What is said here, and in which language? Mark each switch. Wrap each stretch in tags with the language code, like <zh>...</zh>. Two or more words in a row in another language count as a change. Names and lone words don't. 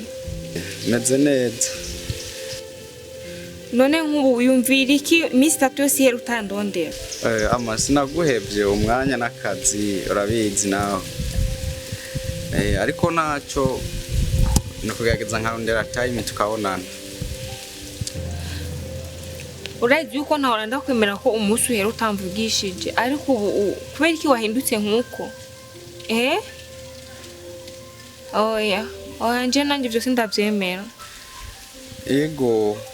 <rn>meze neza none nk'ubu wiyumvira iki iminsi 3 yose yera utandondera ama sinaguhevye umwanya n'akazi urabizi nawe ariko naco nukugerageza nkarondera time tukabonana urazi yuko ntahora ndakwemera ko umunsi uhera utamvugishije ariko ubu kubera iki wahindutse nk'uko oya nje nanjye byose ndabyemera ego</rn>